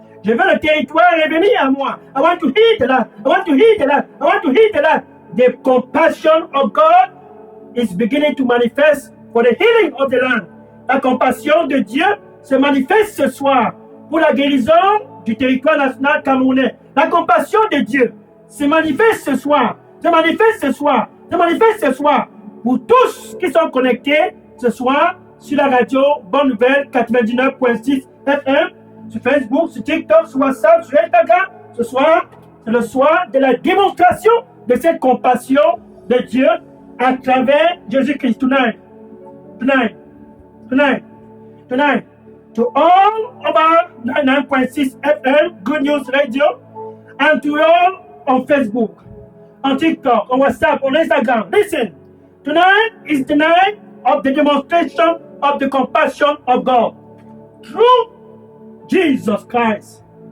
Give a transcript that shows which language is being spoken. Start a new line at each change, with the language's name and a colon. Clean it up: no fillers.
French: Je veux le territoire revenir à moi.
English: I want to heal the land. I want to heal the land. I want to heal the land. The compassion of God is beginning to manifest for the healing of the land.
French: La compassion de Dieu se manifeste ce soir pour la guérison du territoire national camerounais. La compassion de Dieu se manifeste ce soir. Se manifeste ce soir. Se manifeste ce soir pour tous qui sont connectés ce soir sur la radio Bonne Nouvelle 99.6 FM, sur Facebook, sur TikTok, sur WhatsApp, sur Instagram. Ce soir, c'est le soir de la démonstration de cette compassion de Dieu à travers Jésus-Christ.
English: Tonight, to all of our 99.6 FM Good News Radio, and to all on Facebook, on TikTok, on WhatsApp, on Instagram. Listen, tonight is the night of the demonstration of the compassion of God through Jesus Christ.